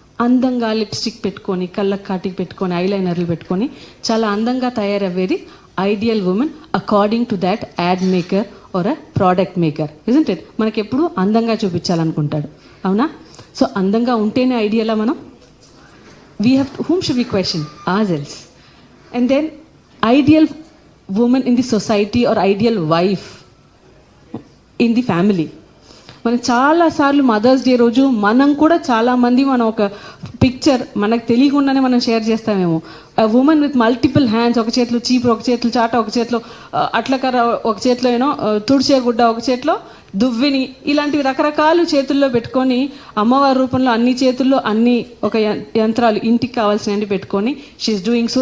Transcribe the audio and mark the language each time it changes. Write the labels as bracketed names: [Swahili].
[Telugu] అందంగా లిప్స్టిక్ పెట్టుకొని, కళ్ళకు కాటికి పెట్టుకొని, ఐలైనర్లు పెట్టుకొని చాలా అందంగా తయారయ్యేది [English] Ideal woman according to that ad maker or a product maker, isn't it? [Telugu] మనకెప్పుడు అందంగా చూపించాలనుకుంటాడు, అవునా? సో అందంగా ఉంటేనే ఐడియలా మనం? [English] We have whom should we question ourselves. And then ideal woman in the society or ideal wife in the family. [Telugu] మనం చాలాసార్లు mothers day రోజు మనం కూడా చాలామంది మనం ఒక పిక్చర్ మనకు తెలియకుండానే మనం share చేస్తామేమో. [English] woman with multiple hands, [Telugu] ఒక చేతిలో చీపురు, ఒక చేతిలో చాట, ఒక చేతిలో అట్లకర్ర, ఒక చేతిలో ఏనో తుడిచే గుడ్డ, ఒక చేతిలో దువ్విని, ఇలాంటివి రకరకాలు చేతుల్లో పెట్టుకొని అమ్మవారి రూపంలో అన్ని చేతుల్లో అన్ని ఒక యంత్రాలు ఇంటికి కావాల్సినవి పెట్టుకొని [English] She is doing.